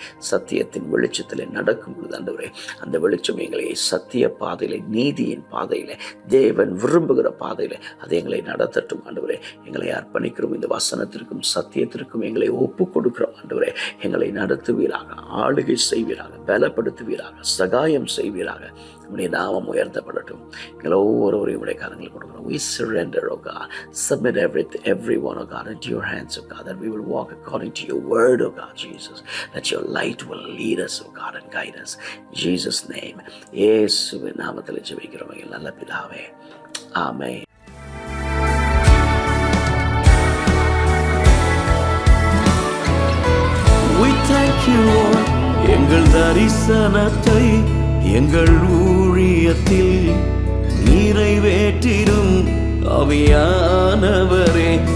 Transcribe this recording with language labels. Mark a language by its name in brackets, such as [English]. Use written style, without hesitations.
[Tamil] சத்தியத்தின் வெளிச்சத்திலே நடக்கும் பொழுது ஆண்டவரே, அந்த வெளிச்சம் எங்களை சத்திய பாதையிலே, நீதியின் பாதையிலே, தேவன் விரும்புகிற பாதையிலே அதை எங்களை நடத்தட்டும் ஆண்டவரே. எங்களை அர்ப்பணிக்கிறோம். இந்த வசனத்திற்கும் சத்தியத்திற்கும் எங்களை ஒப்பு கொடுக்கிறோம் ஆண்டவரே. எங்களை நடத்துவீராக, ஆளுகை செய்வீராக, பலப்படுத்துவீராக, சகாயம் செய்வீராக. உம்முடைய நாமம் உயர்த்தப்படட்டும். எங்களை ஒவ்வொருவரையும் உடைய கரங்கள் கொடுக்கிறோம். [English] We surrender, O God. Submit everyone, O God, into your hands, O God, that we will walk according to your word, O God, Jesus. That your light will lead us, O God, and guide us. In Jesus' name. [Tamil] இயேசுவின் நாமத்தில் ஜெபிக்கிறோம் எங்கள் நல்ல பிதாவே. ஆமென். [English] We thank you, Lord. [Tamil] எங்கள் தரிசனத்தை எங்கள் ஊழியத்தில் நிறைவேற்றிடும் ஆவியானவரே.